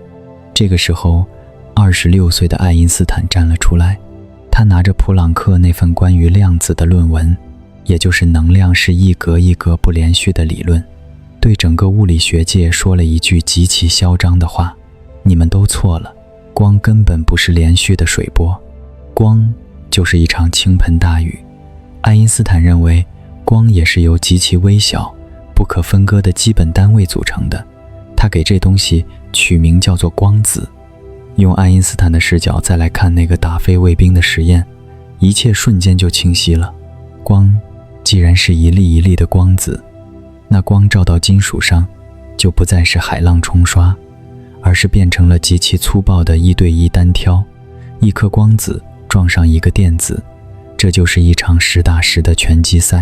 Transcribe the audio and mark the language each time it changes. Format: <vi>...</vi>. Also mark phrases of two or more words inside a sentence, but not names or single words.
<zh>這個時候，26歲的愛因斯坦站了出來，他拿着普朗克那份關於量子的論文，也就是能量是一格一格不連續的理論，對整個物理學界說了一句極其囂張的話：你們都錯了，光根本不是連續的水波，光就是一場傾盆大雨。愛因斯坦認為，光也是由極其微小、不可分割的基本單位組成的，他給這東西取名叫做光子。用愛因斯坦的視角再來看那個打飛衛兵的實驗，一切瞬間就清晰了。光既然是一粒一粒的光子，那光照到金屬上，就不再是海浪冲刷，而是变成了极其粗暴的1对1单挑，一顆光子撞上一個電子，這就是一場實打實的拳擊賽。</zh>